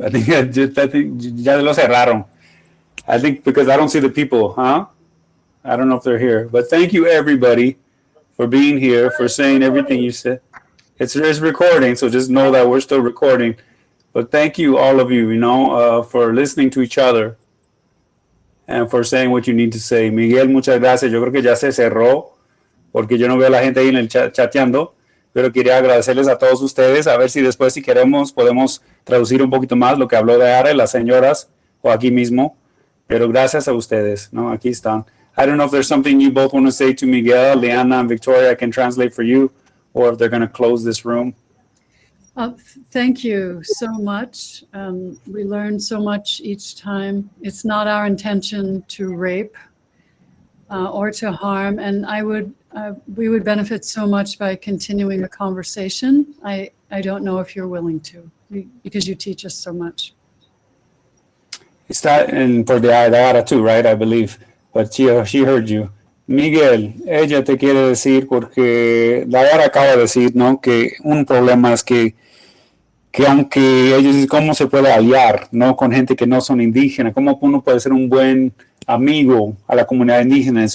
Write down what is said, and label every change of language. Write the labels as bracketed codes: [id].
[en] I think [es] ya lo cerraron. [en] I think because I don't see the people, huh? I don't know if they're here. But thank you, everybody, for being here, for saying everything you said. It's recording, so just know that we're still recording. But thank you, all of you, for listening to each other and for saying what you need to say. [es] Miguel, muchas gracias. Yo creo que ya se cerró porque yo no veo a la gente ahí en el chat chateando, pero quería agradecerles a todos ustedes. A ver si después, si queremos, podemos traducir un poquito más lo que habló Daiara y las señoras o aquí mismo. Pero gracias a ustedes, ¿no? Aquí están. [en] I don't know if there's something you both want to say to Miguel, Leanna, and Victoria. I can translate for you, or if they're going to close this room. Thank you so much. We learn so much each time. It's not our intention to rape or to harm, and we would benefit so much by continuing a conversation. I don't know if you're willing to, because you teach us so much. It's that, and for the Daiara too, right? I believe. But she heard you. [es] Miguel, ella te quiere decir, porque Daiara acaba de decir, ¿no? Que un problema es que aunque ellos dicen cómo se puede aliar, ¿no? Con gente que no son indígenas, cómo uno puede ser un buen amigo a la comunidad indígena.